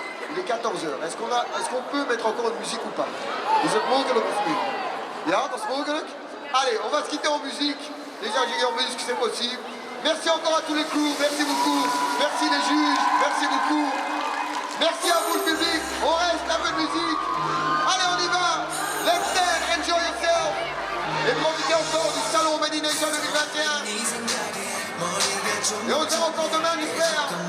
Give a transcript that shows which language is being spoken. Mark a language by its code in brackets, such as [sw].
[fr] Il est 14h. Est-ce qu'on peut mettre encore une musique ou pas? [nl] Is het mogelijk of niet? Ja, dat is mogelijk. [fr] Allez, on va se quitter en musique. Déjà, j'ai dit en musique, c'est possible. Merci encore à tous les cours. Merci beaucoup. Merci les juges. Merci beaucoup. Merci à vous le public. On reste un peu de musique. Allez, on y va. [en] Let's dance, enjoy yourself. [fr] Et profitez encore du salon Made in Asia 2021. Et on se voit encore demain, j'espère.